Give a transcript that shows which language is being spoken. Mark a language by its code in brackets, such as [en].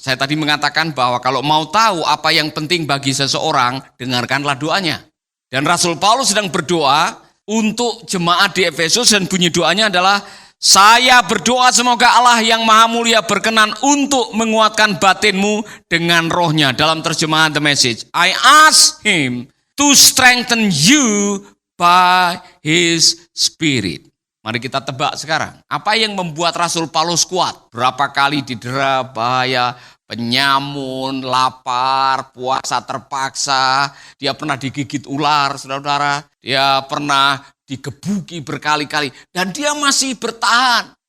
[id] Saya tadi mengatakan bahwa kalau mau tahu apa yang penting bagi seseorang, dengarkanlah doanya. Dan Rasul Paulus sedang berdoa untuk jemaat di Efesus, dan bunyi doanya adalah, saya berdoa semoga Allah yang maha mulia berkenan untuk menguatkan batinmu dengan rohnya. Dalam terjemahan [en] The Message, I ask him to strengthen you by his spirit. [id] Mari kita tebak sekarang, apa yang membuat Rasul Paulus kuat? Berapa kali didera, bahaya, penyamun, lapar, puasa terpaksa, dia pernah digigit ular, saudara-saudara, dia pernah digebuki berkali-kali, dan dia masih bertahan.